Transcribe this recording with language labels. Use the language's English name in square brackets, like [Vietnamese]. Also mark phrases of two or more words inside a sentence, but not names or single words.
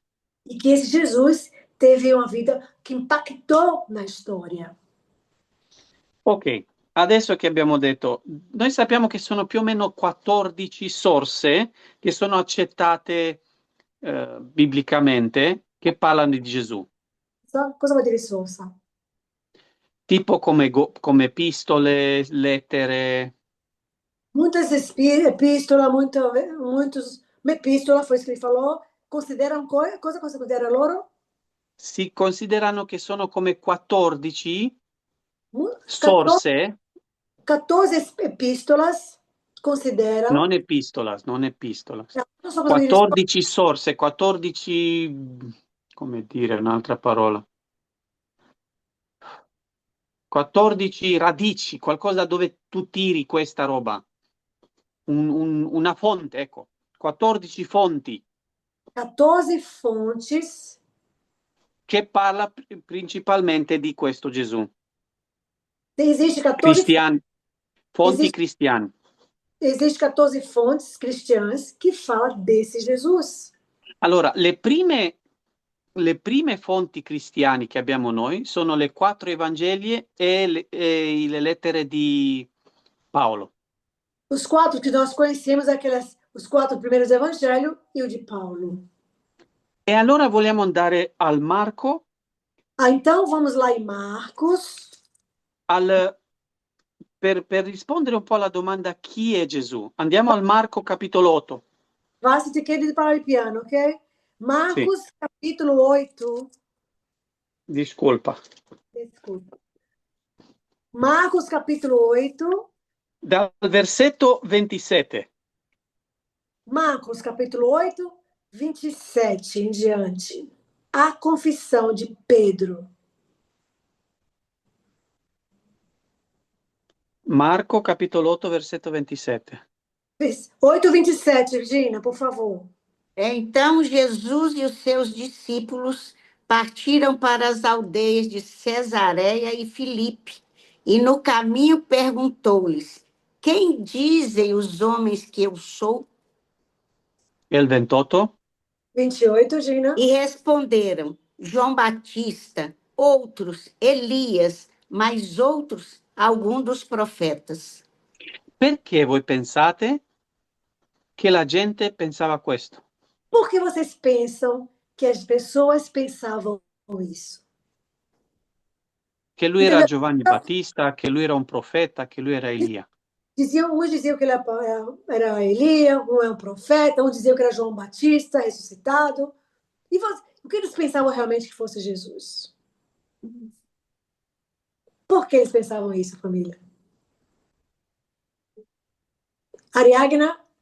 [Portuguese] E que esse Jesus teve uma vida que impactou na história. [Italian] Ok, adesso che abbiamo detto, noi sappiamo che sono più o meno 14 sorse che sono accettate biblicamente che parlano di Gesù. Cosa vuol dire sorsa? Tipo come epistole, lettere. [Portuguese] Muitas epístolas, muitos epístola, foi isso que ele falou, consideram [Italian] cosa considera loro? Si considerano che sono come 14 sorse. [Portuguese] 14 epístolas consideram. [Italian] Non epistolas. Non so cosa 14 sorse, 14, come dire un'altra parola. 14 radici, qualcosa dove tu tiri questa roba. Una fonte, ecco. 14 fonti. [Portuguese] 14 fontes [Italian] che parla principalmente di questo Gesù. [Portuguese] Existe 14 [Italian] cristiani, fonti cristiane. [Portuguese] Existe 14 fontes cristãs que falam desse Jesus. [Italian] Allora, le prime fonti cristiane che abbiamo noi sono le 4 Evangeli e le lettere di Paolo. [Portuguese] Os 4 que nós conhecemos, os 4 primeiros evangelhos e o de Paulo. [Italian] E allora vogliamo andare al Marco. [Portuguese] Então vamos lá em Marcos. [Italian] Per rispondere un po' alla domanda chi è Gesù, andiamo al Marco capitolo 8. Basta ti chiedi di parlare il piano, ok? Marcos sì. Capitolo 8. Discolpa. Marcos capitolo 8. Dal versetto 27. Marcos capitolo [Portuguese] 8, 27 em diante. A confissão de Pedro. [Italian] Marco capitolo 8, versetto 27. 8, 27, Virginia, [Portuguese] por favor. Então Jesus e os seus discípulos partiram para as aldeias de Cesareia e Filipe, e no caminho perguntou-lhes: quem dizem os homens que eu sou? [Italian] E il 28? 28, Gina. [Portuguese] E responderam: João Batista, outros Elias, mas outros algum dos profetas. [Italian] Perché voi pensate che la gente pensava questo? [Portuguese] Por que vocês pensam que as pessoas pensavam isso? [Italian] Che lui era Giovanni Battista, che lui era un profeta, che lui era Elia. [Portuguese] Uns diziam que ele era Elia, um é um profeta, uns diziam que era João Batista, ressuscitado. E o que eles pensavam realmente que fosse Jesus? Por que eles pensavam isso, família? Ariagna?